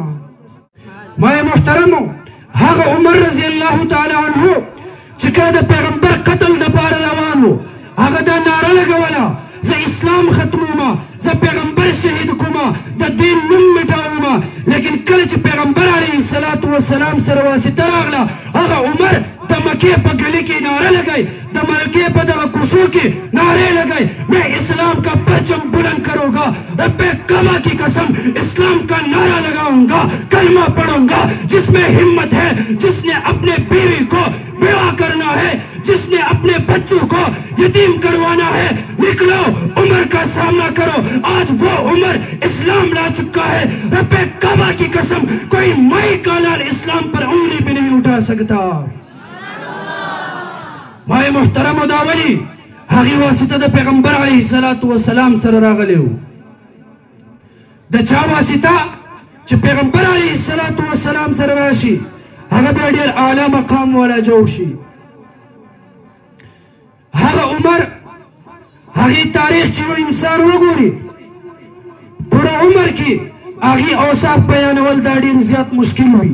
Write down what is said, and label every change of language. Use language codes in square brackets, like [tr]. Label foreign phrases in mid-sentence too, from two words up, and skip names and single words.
[ps] ما محترمو هغه عمر [ar] رضی الله تعالی عنه [ps] چې کله د پیغمبر قتل دپاره روان و هغه دا ناره لګوله زه اسلام ختمومه زه پیغمبر شهید کومه د دین نوم مټاومه لیکن کله چې پیغمبر [ar] علیه الصلاة والسلام [ps] سره واسطه راغله هغه عمر د مکې په گلی کې نعره لگائی د مکې په دغه کوڅو کې [ur] نعرے لگائی میں اسلام کا پرچم بلند کروں گا رب کعبہ کی قسم اسلام کا نعرہ لگاؤں گا کلمہ پڑھوں گا جس میں ہمت ہے جس نے اپنے بیوی کو بیوہ کرنا ہے جس نے اپنے بچوں کو یتیم کروانا ہے نکلو عمر کا سامنا کرو آج وہ عمر اسلام لا چکا ہے رب کعبہ کی قسم کوئی مائی کا لال اسلام پر انگلی بھی نہیں اٹھا سکتا. [ps] مائی محترم دا ولی هغې واسطه د پیغمبر [ar] علیه الصلاة والسلام [ps] سره راغلی و د چا واسطه چې پیغمبر [ar] علیه الصلاة والسلام [ps] سره راشي هغه بیا ډېر اعلی مقام والا جوړ شي. هغه عمر هغې تاریخ چې یو انسان وګوري بوډا عمر کې هغې اوصاف بیانول دا ډېر زیات مشکل وي.